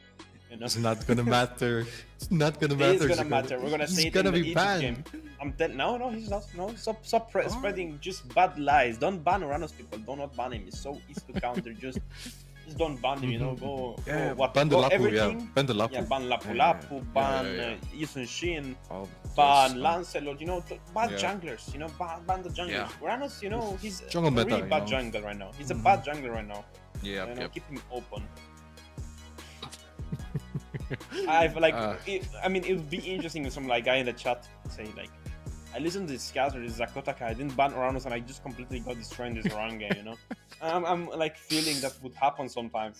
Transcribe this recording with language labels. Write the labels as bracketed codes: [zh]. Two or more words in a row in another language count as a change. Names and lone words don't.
[en] It's not gonna matter. It's not gonna matter. It is gonna matter. We're gonna say it in the Egypt game. No, he's not. No, stop spreading just bad lies. Don't ban Urano's people. Do not ban him. It's so easy to counter. Just don't ban him, go ban the Lapu, everything. Ban the Lapu. Yeah, ban Lapu, ban Yusun Shin, ban Lancelot, bad junglers, ban the junglers. Yeah. Uranos, he's jungle a meta, really bad jungle right now. He's a bad jungler right now. Yeah, keep him open. I mean, it would be interesting if some guy in the chat say I listened to this cast or this Zakotaka, I didn't ban Uranos and I just completely got destroyed in this round game, I'm feeling that would happen sometimes.